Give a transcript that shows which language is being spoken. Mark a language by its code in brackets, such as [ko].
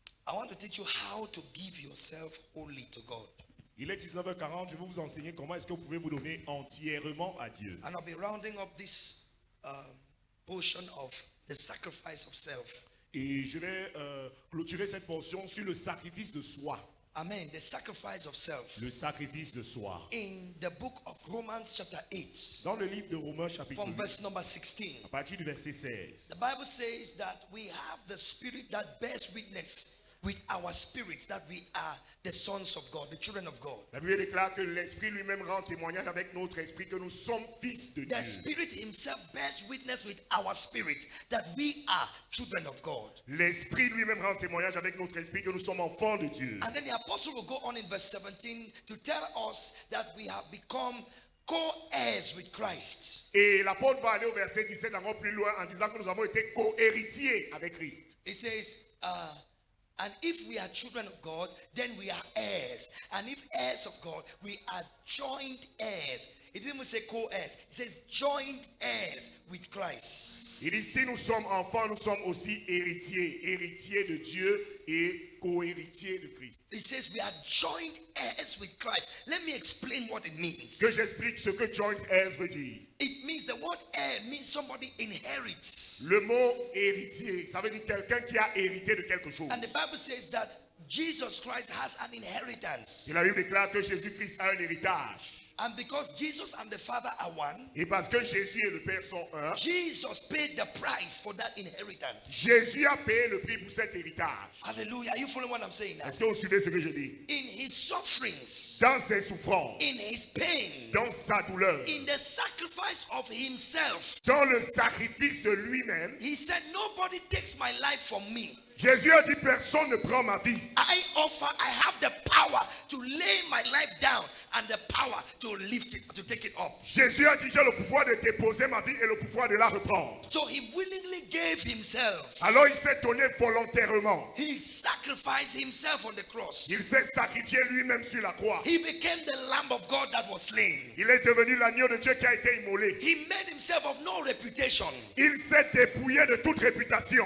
[en] I want to teach you how to give yourself wholly to God. [fr] Il est 19h40, je vais vous enseigner comment est-ce que vous pouvez vous donner entièrement à Dieu. [en] And I'll be rounding up this portion of the sacrifice of self. [fr] Et je vais clôturer cette portion sur le sacrifice de soi. [en] Amen. The sacrifice of self. [fr] Le sacrifice de soi. [en] In the book of Romans chapter 8. [fr] Dans le livre de Romains chapitre [en] From [fr] 8, [en] verse number 16. [fr] à partir du verset 16. [en] The Bible says that we have the spirit that bears witness with our spirits that we are the sons of God, the children of God. [fr] La Bible déclare que l'Esprit lui-même rend témoignage avec notre esprit que nous sommes fils de [en] The [fr] Dieu. [en] Spirit himself bears witness with our spirit that we are children of God. [fr] L'Esprit lui-même rend témoignage avec notre esprit que nous sommes enfants de Dieu. [en] And then the apostle will go on in verse 17 to tell us that we have become co-heirs with Christ. [fr] Et l'apôtre va aller au verset 17 encore plus loin en disant que nous avons été co-héritiers avec Christ. [en] It says, and if we are children of God, then we are heirs. And if heirs of God, we are joint heirs. It didn't even say co-heirs. It says joint heirs with Christ. [fr] Il dit si nous sommes enfants, nous sommes aussi héritiers, héritiers de Dieu et co-héritiers de Christ. [en] It says we are joint heirs with Christ. Let me explain what it means. [fr] Que j'explique ce que joint heirs veut dire. [en] It means the word heir means somebody inherits. [fr] Le mot héritier, ça veut dire quelqu'un qui a hérité de quelque chose. [en] And the Bible says that Jesus Christ has an inheritance. [fr] Et la Bible déclare que Jésus-Christ a un héritage. [en] And because Jesus and the Father are one, [fr] Et parce que Jésus et le Père sont un, [en] Jesus paid the price for that inheritance. [fr] Jésus a payé le prix pour cet héritage. [en] Hallelujah. Are you following what I'm saying now? [fr] Est-ce que vous suivez ce que je dis? [en] In his sufferings, [fr] Dans ses souffrances, [en] in his pain, [fr] dans sa douleur, [en] in the sacrifice of himself, [fr] dans le sacrifice de lui-même, [en] he said, nobody takes my life from me. [fr] Jésus a dit personne ne prend ma vie. [en] I have the power to lay my life down and the power to lift it, to take it up. [fr] Jésus a dit j'ai le pouvoir de déposer ma vie et le pouvoir de la reprendre. [en] So he willingly gave himself. [fr] Alors il s'est donné volontairement. [en] He sacrificed himself on the cross. [fr] Il s'est sacrifié lui-même sur la croix. [en] He became the Lamb of God that was slain. [fr] Il est devenu l'agneau de Dieu qui a été immolé. [en] He made himself of no reputation. [fr] Il s'est dépouillé de toute réputation.